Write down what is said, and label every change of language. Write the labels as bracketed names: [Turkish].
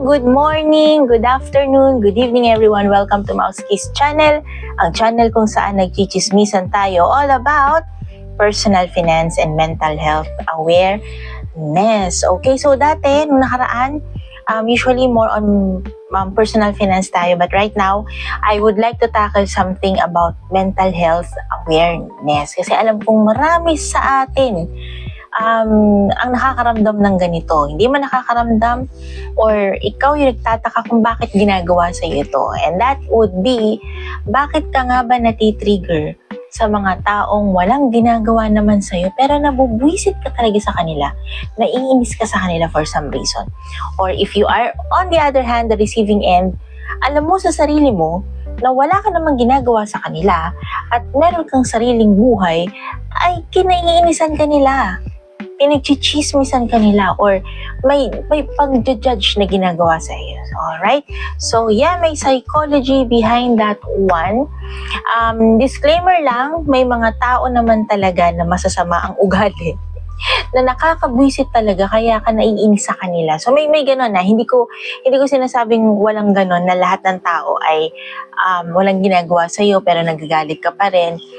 [English] Good morning, good afternoon, good evening everyone. Welcome to Mouse Kiss Channel, [Filipino] ang channel kung saan nagchichismisan tayo [English] all about personal finance and mental health awareness. Okay, so [Filipino] dati, nung nakaraan, [English] usually more on personal finance tayo. But right now, I would like to tackle something about mental health awareness. [Filipino] Kasi alam kong marami sa atin ang nakakaramdam ng ganito. Hindi man nakakaramdam or ikaw yung nagtataka kung bakit ginagawa sa iyo ito. [English] And that would be, [Filipino] bakit ka nga ba natitrigger sa mga taong walang ginagawa naman sa iyo pero nabubwisit ka talaga sa kanila, naiinis ka sa kanila [English] for some reason. Or if you are on the other hand, the receiving end, [Filipino] alam mo sa sarili mo na wala ka namang ginagawa sa kanila at meron kang sariling buhay, ay kinaiinisan ka nila, pinagchichismisan ka nila, or may pag-judge na ginagawa sa iyo. Alright? [English] So, yeah, may psychology behind that one. [Filipino] Disclaimer lang, may mga tao naman talaga na masasama ang ugali na nakakabwisit talaga kaya ka naiinis sa kanila. So may gano'n na, hindi ko sinasabing walang gano'n na lahat ng tao ay walang ginagawa sa iyo pero nagagalit ka pa rin.